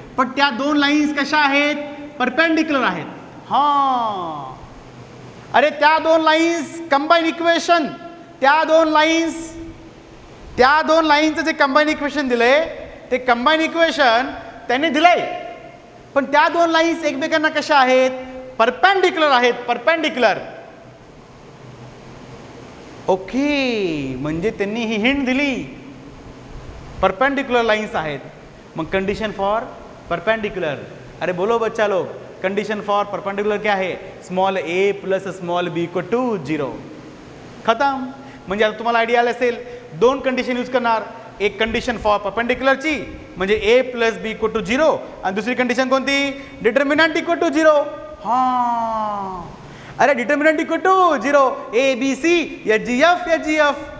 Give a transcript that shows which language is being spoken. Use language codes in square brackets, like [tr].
[mr] पण त्या दोन लाईन्स कशा आहेत? परपेंडिक्युलर आहेत. हां, अरे त्या दोन लाईन्स कंबाईन इक्वेशन, त्या दोन लाईन्सचं जे कंबाईन इक्वेशन दिलंय ते कंबाईन इक्वेशन त्यांनी दिलंय, पण त्या दोन लाईन्स एकमेकांना कशा आहेत? परपेंडिक्युलर आहेत. परपेंडिक्युलर. ओके, म्हणजे त्यांनी ही हिंट दिली, परपेंडिक्युलर लाइन्स आहेत. [hi] मग कंडीशन फॉर परपेंडिक्युलर, अरे बोलो बच्चा लोग, कंडीशन फॉर परपेंडिक्युलर क्या है? [en] Small a plus small b equal to 0. [hi] खतम. [mr] म्हणजे आता तुम्हाला आयडिया आला असेल, दोन कंडिशन यूज करणार. एक कंडिशन फॉर परपेंडिक्युलरची म्हणजे a plus b equal to 0, आणि दुसरी कंडिशन कोणती? [en] Determinant equal to 0. हां, अरे determinant equal to 0, a b c या g f.